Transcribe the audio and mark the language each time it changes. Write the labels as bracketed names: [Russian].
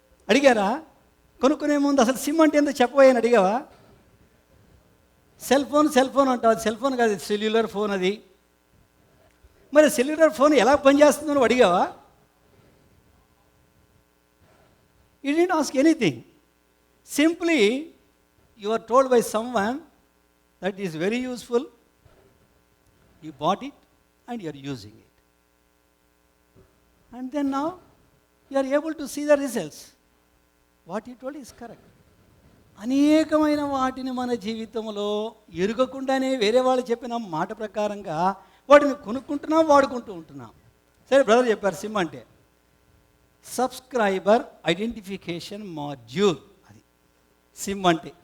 [Telugu] అడిగారా? కొనుక్కునే ముందు అసలు సిమ్ అంటే ఏందో చెప్పబోయాను, అడిగావా? సెల్ ఫోన్ అంటావు, అది సెల్ ఫోన్ కాదు, సెల్యులర్ ఫోన్ అది. మరి సెల్యులర్ ఫోన్ ఎలా పనిచేస్తుందో నువ్వు అడిగావా? [English] You didn't ask anything. Simply, you are told by someone that is very useful. You bought it and you are using it. And then now, you are able to see the results. What you told is correct. [Telugu] అనేకమైన వాటిని మన జీవితంలో ఎరుగకుండానే వేరే వాళ్ళు చెప్పిన మాట ప్రకారంగా వాటిని కొనుక్కుంటున్నాం, వాడుకుంటూ ఉంటున్నాం. సరే, బ్రదర్ చెప్పారు సిమ్ అంటే సబ్స్క్రైబర్ ఐడెంటిఫికేషన్ మాడ్యూల్, అది సిమ్ అంటే.